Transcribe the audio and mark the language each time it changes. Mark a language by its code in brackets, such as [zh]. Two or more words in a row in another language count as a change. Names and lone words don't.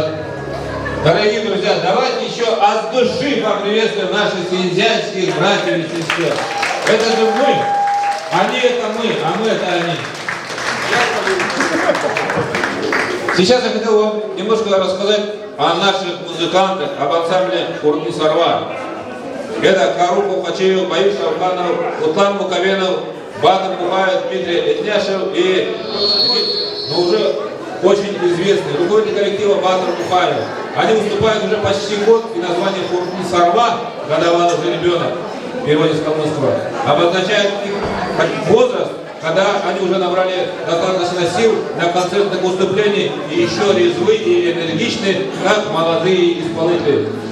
[ru] Дорогие друзья, давайте еще от души поприветствуем наших синьцзянских братьев и сестер. Это же мы. Они это мы, а мы это они. Сейчас я хотел вам немножко рассказать о наших музыкантах, об ансамбле Курни Сарва. Это Кару Хачеев, Баюш Афганов, Утлан Мукавенов, Батыр Бухаев, Дмитрий Этняшев и уже очень известный руководитель коллектива Батыр Бухаев. Они выступают уже почти год, и название Курни Сарва, годовалый же ребенок, в переводе с калмыцкого, обозначает их возраст, когда они уже набрали достаточно сил для концертных выступлений и еще резвы и энергичны, как молодые исполнители.